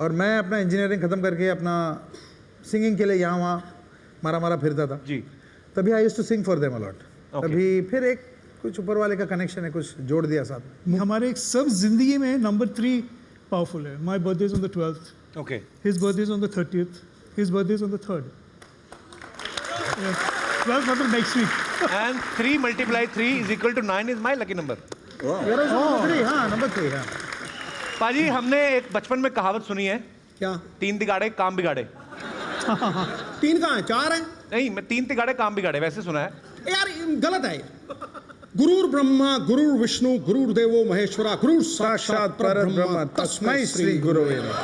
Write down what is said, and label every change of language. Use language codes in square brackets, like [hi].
[hi] और मैं अपना इंजीनियरिंग ख़त्म करके अपना सिंगिंग के लिए यहाँ वहाँ मारा फिरता था जी, तभी [en] I used to sing for them a lot. [hi] तभी फिर एक कुछ ऊपर वाले का कनेक्शन है, कुछ जोड़ दिया साथ। हमारे एक सब जिंदगी में नंबर 3 पावरफुल है। [en] My birthday is on the 12th, okay, his birthday is on the 30th, his birthday is on the 3rd, 12th मतलब next week, and 3 × 3 is equal to 9 is my lucky number. [hi] Number 3 हाँ। पाजी हमने एक बचपन में कहावत सुनी है, क्या? 3 तिगाड़े काम बिगाड़े। 3 कहाँ है? 4 है? नहीं, मैं 3 तिगाड़े काम बिगाड़े वैसे सुना है यार, गलत है। [sa] गुरुर ब्रह्मा गुरुर विष्णु गुरुर देवो महेश्वरा गुरुर साक्षात परब्रह्म तस्मै श्री गुरुवे नमः।